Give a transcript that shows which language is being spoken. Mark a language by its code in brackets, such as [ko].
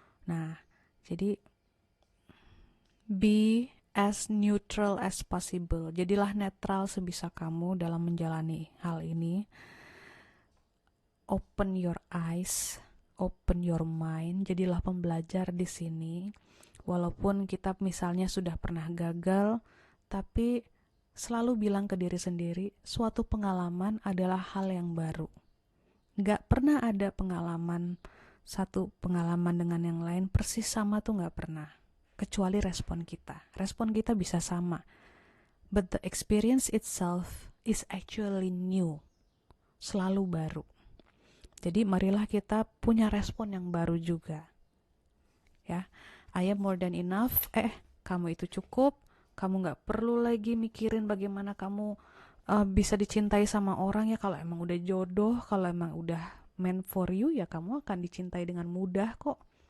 [id] Nah, jadi [en] be as neutral as possible. [id] Jadilah netral sebisa kamu dalam menjalani hal ini. [en] Open your eyes, open your mind. [id] Jadilah pembelajar di sini. Walaupun kita misalnya sudah pernah gagal, tapi selalu bilang ke diri sendiri, suatu pengalaman adalah hal yang baru. Gak pernah ada pengalaman, satu pengalaman dengan yang lain persis sama tuh gak pernah. Kecuali respon kita. Respon kita bisa sama. [en] But the experience itself is actually new. [id] Selalu baru. Jadi marilah kita punya respon yang baru juga. Ya, [en] I am more than enough. [id] Kamu itu cukup. Kamu gak perlu lagi mikirin bagaimana kamu bisa dicintai sama orang ya. Kalau emang udah jodoh, kalau emang udah [en] meant for you, [id] ya kamu akan dicintai dengan mudah kok.